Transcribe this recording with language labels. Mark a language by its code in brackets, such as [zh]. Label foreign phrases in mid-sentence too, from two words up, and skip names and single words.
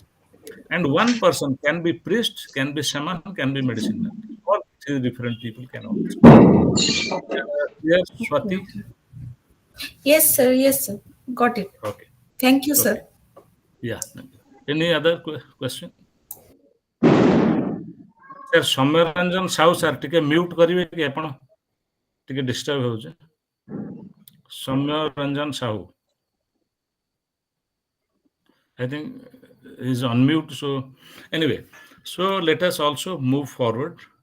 [en] And one person can be priest, can be shaman, can be medicine man, or three different people can also. Yes, Okay. Swati. Yes, sir. Yes, sir. Got it. Okay. Thank you, Okay. sir. Yeah. Thank you. Any other question? [or] ସାର୍ ସୌମ୍ୟରଞ୍ଜନ ସାହୁ ସାର୍ ଟିକେ ମ୍ୟୁଟ୍ କରିବେ କି ଆପଣ? ଟିକେ ଡିଷ୍ଟର୍ବ ହେଉଛି। ସୌମ୍ୟରଞ୍ଜନ ସାହୁ, [en] I think is on mute. So anyway, so let us also move forward.